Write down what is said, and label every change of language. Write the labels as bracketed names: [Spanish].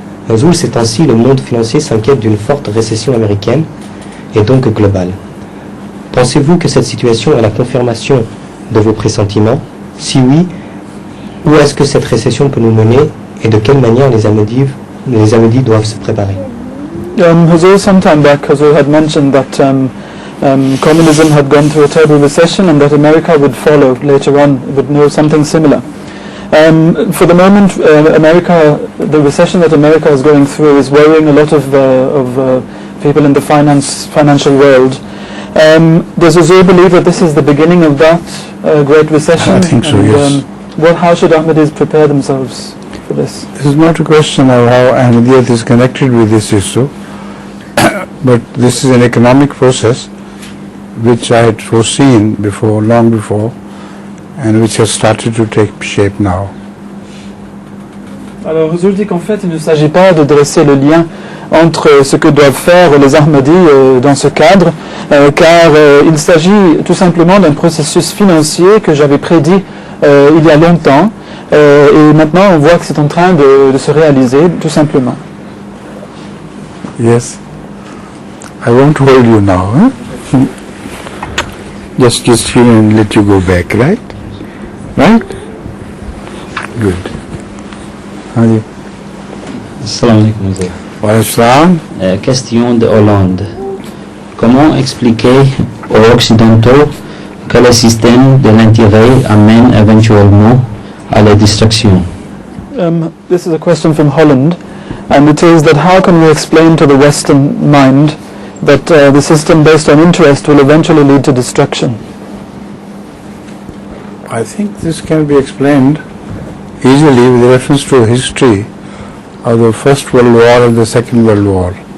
[French] Hazur, ces temps-ci, le monde financier s'inquiète d'une forte récession américaine et donc globale. Pensez-vous que cette situation est la confirmation de vos pressentiments? Si oui, où est-ce que cette récession peut nous mener et de quelle manière les Ahmadis doivent se préparer? [English] Hazur, some time back, Hazur had mentioned that communism had gone through a terrible recession and that America would follow later on, would know something similar. For the moment, the recession that America is going through is worrying a lot of people in the financial world. Does Hazur believe that this is the beginning of that great recession? I think so, yes. How should Ahmadis prepare themselves for this? This is not a question of how Ahmadiyyat is connected with this issue, but this is an economic process which I had foreseen before, long before, and which has started to take shape now. [French] Alors Hazur dit qu'en fait il ne s'agit pas de dresser le lien entre ce que doivent faire les Ahmadis dans ce cadre, car il s'agit tout simplement d'un processus financier que j'avais prédit il y a longtemps, et maintenant on voit que c'est en train de se réaliser tout simplement. [English] Yes. I won't hold you now. Huh? Just here and let you go back, right? Right? Good. Hadi. [Arabic] Assalamu alaikum, Hazur. Wa alaikum. [French] Question de Hollande. Comment expliquer aux Occidentaux que le système de l'intérêt amène éventuellement à la distraction? [English] This is a question from Holland, and it is that how can we explain to the Western mind that the system based on interest will eventually lead to destruction? I think this can be explained easily with reference to history of the First World War and the Second World War.